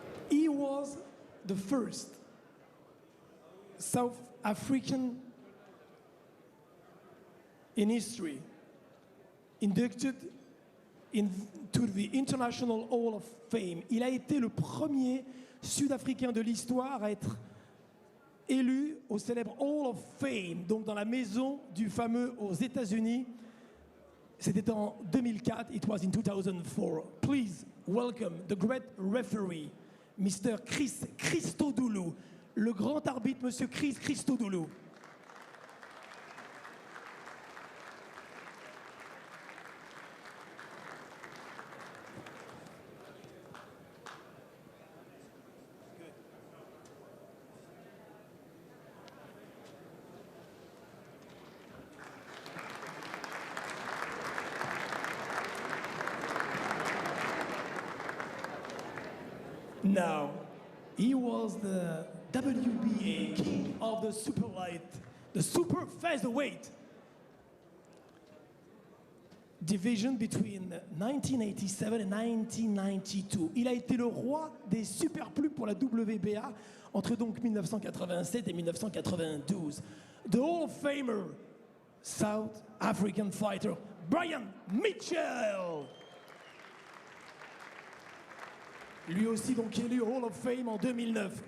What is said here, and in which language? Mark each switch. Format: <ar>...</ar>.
<en>He was the first South African in history inducted into the International Hall of Fame.</en> <fr>Il a été le premier Sud-Africain de l'histoire à être élu au célèbre Hall of Fame, donc dans la maison du fameux aux États-Unis. C'était en 2004.</fr> <en>It was in 2004. Please welcome the great referee, Mr.</en> <fr>Chris Christodoulou, le grand arbitre, Monsieur Chris Christodoulou.</fr> <en>Now, he was the WBA king of the super light, the super featherweight division between 1987 and 1992.</en> <fr>Il a été le roi des super plumes pour la WBA entre donc 1987 et 1992.</fr> <en>The Hall of Famer, South African fighter, Brian Mitchell.</en> <fr>Lui aussi donc élu au Hall of Fame en 2009.</fr>